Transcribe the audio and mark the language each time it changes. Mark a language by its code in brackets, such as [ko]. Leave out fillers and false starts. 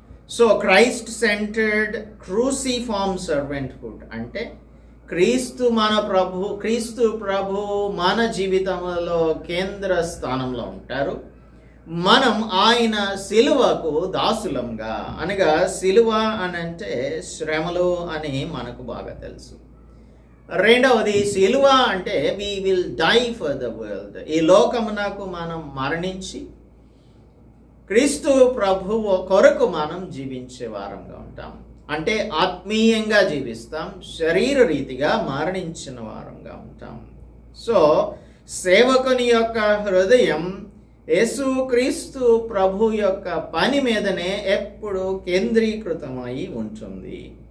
[te] So Christ centred క్రూసిఫార్మ్ సర్వెంట్హుడ్ అంటే క్రీస్తు ప్రభు మన జీవితంలో కేంద్ర స్థానంలో ఉంటారు. మనం ఆయన సిలువకు దాసులంగా, అనగా సిలువ అని అంటే శ్రమలు అని మనకు బాగా తెలుసు. రెండవది సిలువ అంటే [en] we will die for the world. [te] ఈ లోకమునకు మనం మరణించి క్రీస్తు ప్రభువు కొరకు మనం జీవించే వారంగా ఉంటాం. అంటే ఆత్మీయంగా జీవిస్తాం, శరీర రీతిగా మరణించిన వారంగా ఉంటాం. సో సేవకుని యొక్క హృదయం యేసుక్రీస్తు ప్రభు యొక్క పని మీదనే ఎప్పుడు కేంద్రీకృతమై ఉంటుంది.